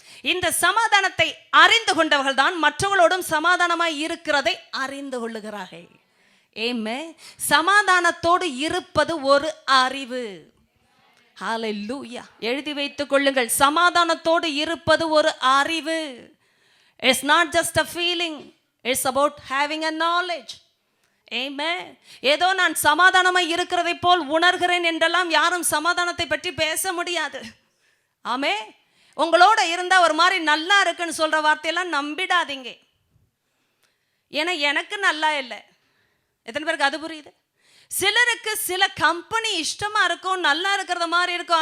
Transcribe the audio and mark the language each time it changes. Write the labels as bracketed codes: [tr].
[ta] இந்த சமாதானத்தை அறிந்து கொண்டவர்கள் தான் மற்றவர்களோடும் சமாதானமாய் இருக்கிறதை அறிந்து கொள்ளுகிறார்கள். ஏமே, சமாதானத்தோடு இருப்பது ஒரு அறிவு. ஹல்லேலூயா. எழுதி வைத்துக் கொள்ளுங்கள், சமாதானத்தோடு இருப்பது ஒரு அறிவு. [en] It's not just a feeling, it's about having a knowledge. [ta] ஏமே, ஏதோ நான் சமாதானமாய் இருக்கிறதை போல் உணர்கிறேன் என்றெல்லாம் யாரும் சமாதானத்தை பற்றி பேச முடியாது. ஆமே, உங்களோட இருந்தா ஒரு மாதிரி நல்லா இருக்குன்னு சொல்ற வார்த்தையெல்லாம் நம்பிடாதீங்க. ஏன்னா எனக்கு நல்லா இல்லை. எத்தனை பேருக்கு அது புரியுது? சிலருக்கு சில கம்பெனி இஷ்டமா இருக்கும், நல்லா இருக்கிறத மாதிரி இருக்கும்.